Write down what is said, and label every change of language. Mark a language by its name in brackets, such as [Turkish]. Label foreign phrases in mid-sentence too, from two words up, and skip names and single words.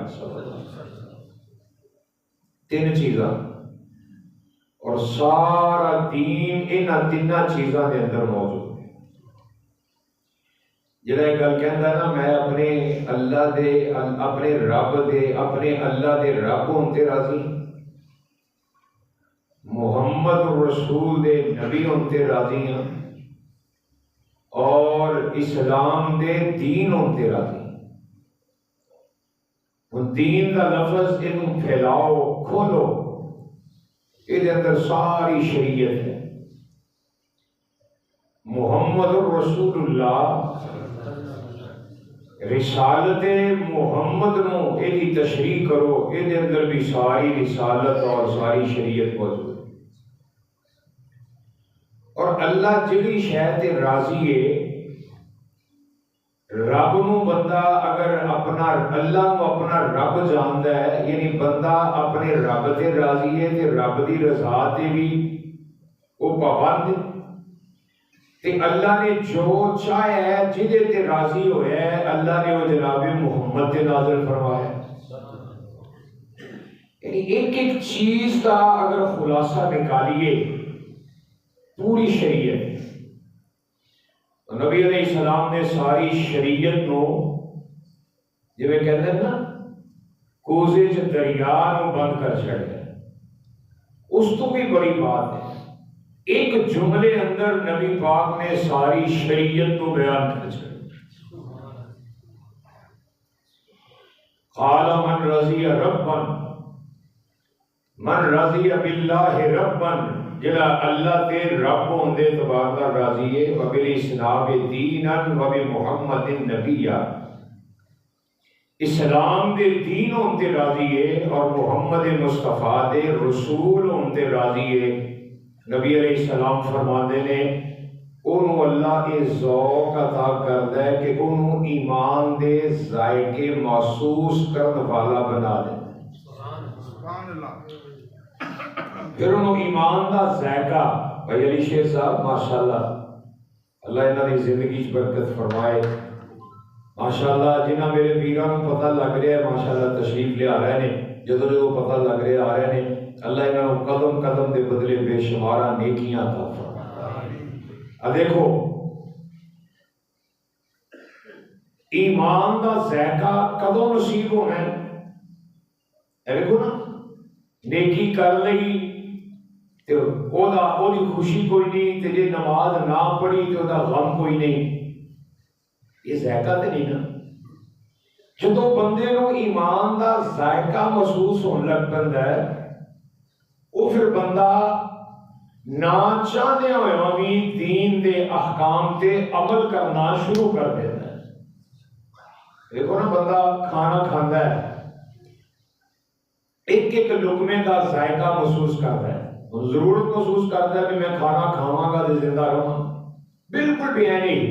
[Urdu] تین چیزاں اور سارا دین ان تین چیزاں کے اندر موجود ہے۔ [Punjabi] جڑا یہ گل کہندا نا میں اپنے اللہ دے اپنے رب دے اپنے اللہ دے رب ہون تے راضی، محمد رسول دے نبی ہون تے راضی ہاں، اور اسلام دے دین ہون تے راضی ہاں۔ ہن دین دا لفظ یہ پھیلاؤ کھولو، یہ اندر ساری شریعت ہے۔ [Urdu] محمد رسول اللہ رسالت محمد نو یہ تشریح کرو، یہ اندر بھی ساری رسالت اور ساری شریعت موجود ہے۔ [Punjabi] اور اللہ جڑی شے تے راضی ہے، رب نو بندہ اگر اپنا اللہ نو اپنا رب جاندا ہے، یعنی بندہ اپنے رب تے راضی ہے تے رب دی رضا تے بھی وہ پابند ہے، تے اللہ نے جو چاہیا ہے جدے تے راضی ہویا ہے اللہ نے وہ جناب محمد تے نازل فرمایا۔ [Urdu] یعنی ایک ایک چیز کا اگر خلاصہ نکالیے پوری شریعت، نبی علیہ السلام نے ساری شریعت نو جویں کہتے ہیں نا [Punjabi] کوزے چ دریا نو بند کر چھڑیا۔ [Urdu] اس تو بھی بڑی بات ہے، ایک جملے اندر نبی پاک نے ساری شریعت کو بیان کر چھڑیا۔ [Arabic] قال من رضی ربا، من رضی باللہ ربا، [Punjabi] جڑا اللہ تے رب ہوندے تبارک راضی ہے، [Arabic] وبالاسلام دینا وبمحمد نبیا، [Punjabi] اسلام دے دین ہوندے راضی ہے اور محمد مصطفیٰ دے رسول ہوندے راضی ہے۔ نبی علیہ السلام فرماندے نے انہوں اللہ یہ ذوق عطا کردا ہے کہ انہوں ایمان دے ذائقے محسوس کرنے والا بنا دے۔ سبحان اللہ۔ پھر انہوں ایمان دا ذائقہ، بھائی علی شیر صاحب ماشاءاللہ اللہ انہاں دی زندگی چ برکت فرمائے، ماشاءاللہ جنہ میرے پیراں نوں پتہ لگ رہا ہے ماشاءاللہ تشریف لے آ رہے ہیں، جدوں جدوں پتہ لگ رہا آ رہے ہیں، اللہ انہاں نوں قدم قدم دے بدلے بے شمارہ نیکیاں عطا فرمائے۔ دیکھو ایمان دا ذائقہ کدوں نصیب ہونا ہے؟ دیکھو نا نیکی کر لئی تے او دی خوشی کوئی نہیں، تے جے نماز نہ پڑھی تے او دا غم کوئی نہیں، یہ ذائقہ تے نہیں نا۔ جدوں بندے نو ایمان دا ذائقہ محسوس ہون لگ پیندا ہے، او پھر بندہ نہ چاہدے ہوئے بھی دین دے احکام تے عمل کرنا شروع کر دیتا ہے۔ دیکھو نا بندہ کھانا کھاندا ہے، ایک ایک لقمے کا ذائقہ محسوس کرتا ہے، ضرورت محسوس کرتا ہے کہ میں کھانا کھاواں گا تے زندہ رہاں، بالکل بھی ہے نہیں۔